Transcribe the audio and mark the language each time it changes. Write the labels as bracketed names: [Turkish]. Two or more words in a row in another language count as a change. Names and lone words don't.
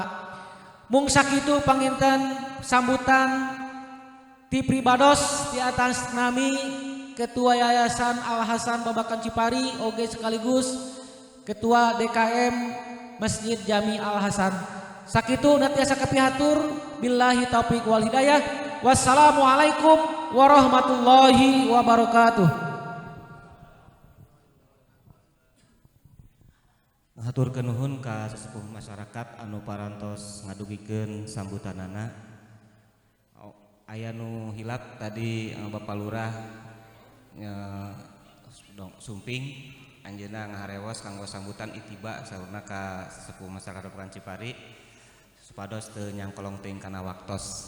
[Sundanese] Mung sakitu panginten sambutan ti pribados di atas nami Ketua Yayasan Al Hasan Babakan Cipari oge sekaligus Ketua DKM Masjid Jami Al Hasan. Sakitu natiasa kapihatur [Arabic] بالله التوفيق والهداية. والسلام عليكم ورحمة الله وبركاته. [Sundanese] Haturkeun nuhun ka sesepuh masyarakat anu parantos ngadugikeun sambutanana. Aya nu hilap tadi Bapak Lurah sumping anjeunna ngaharewos kanggo sambutan itiba saurna ka sesepuh masyarakat Babakan Cipari supados teu nyangkolong teuing kana waktos.